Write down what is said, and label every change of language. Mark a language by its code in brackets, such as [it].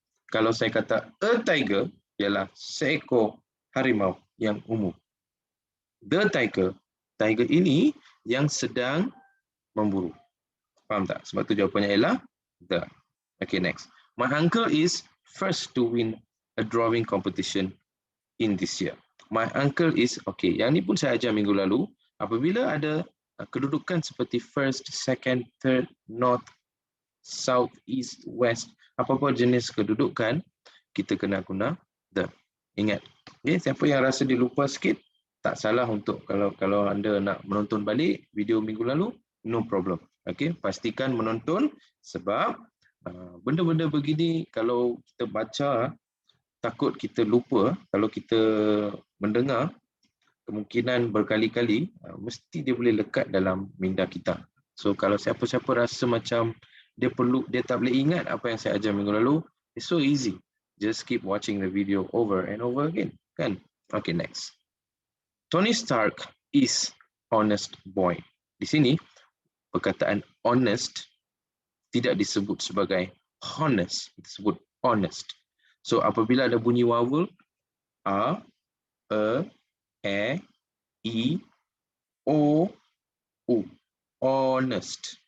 [ms] Kalau saya kata a tiger ialah seekor harimau yang umum. [en] The tiger, [ms] tiger ini yang sedang memburu. Faham tak? Sebab tu jawapannya ialah the. [en] Okay, next. My uncle is first to win a drawing competition in this year. My uncle is, [ms] okay, yang ni pun saya ajar minggu lalu. Apabila ada kedudukan seperti first, second, third, north, south, east, west, apa-apa jenis kedudukan, kita kena guna the. Ingat. Okay, siapa yang rasa dilupa sikit, tak salah untuk kalau anda nak menonton balik video minggu lalu, no problem. Okay, pastikan menonton sebab benda-benda begini kalau kita baca takut kita lupa. Kalau kita mendengar kemungkinan berkali-kali mesti dia boleh lekat dalam minda kita. So kalau siapa-siapa rasa macam dia tak boleh ingat apa yang saya ajar minggu lalu, [en] it's so easy. Just keep watching the video over and over again, [ms] kan? [en] Okay, next. Tony Stark is honest boy. [ms] Di sini perkataan honest tidak disebut sebagai honest, disebut honest. So apabila ada bunyi vowel a, e, i, o, u, honest.